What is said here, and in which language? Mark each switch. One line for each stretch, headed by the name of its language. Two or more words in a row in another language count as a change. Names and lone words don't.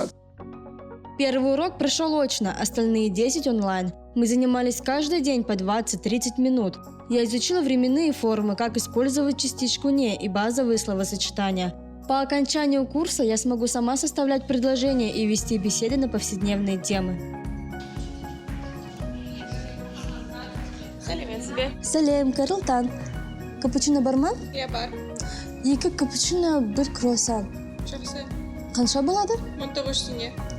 Russian: Первый урок прошел очно, остальные 10 онлайн. Мы занимались каждый день по 20-30 минут. Я изучила временные формы, как использовать частичку «не» и базовые словосочетания. По окончанию курса я смогу сама составлять предложения и вести беседы на повседневные темы.
Kazakh: Салем, Карылтан. Капучино барма? Я бар. Екі капучино, бір круассан. Жақсы. Қанша болады? 19 теңге.